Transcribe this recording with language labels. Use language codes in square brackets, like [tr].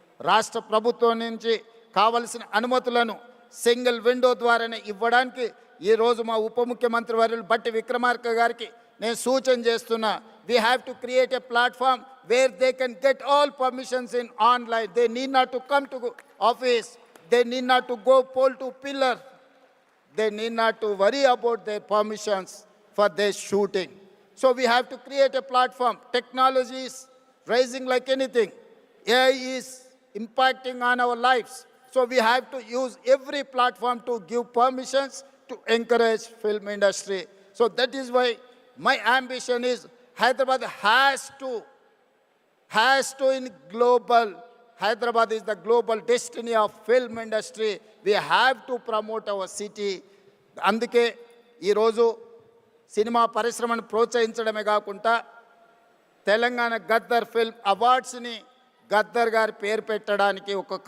[te] రాష్ట్ర ప్రభుత్వం నుంచి కావలసిన అనుమతులను సింగిల్ విండో ద్వారానే ఇవ్వడానికి ఈరోజు మా ఉప ముఖ్యమంత్రి వర్యులు బట్టి విక్రమార్క గారికి నేను సూచన చేస్తున్నా. [en] We have to create a platform where they can get all permissions in online. They need not to come to office, they need not to go pole to pillar, they need not to worry about their permissions for their shooting. So we have to create a platform. Technology is rising like anything. AI is impacting on our lives. So we have to use every platform to give permissions to encourage film industry. So that is why my ambition is Hyderabad has to in global. Hyderabad is the global destiny of film industry. We have to promote our city. [te] అందుకే ఈరోజు cinema పరిశ్రమను ప్రోత్సహించడమే కాకుండా Telangana Gaddar film అవార్డ్స్ని Gaddar గారి పేరు పెట్టడానికి ఒక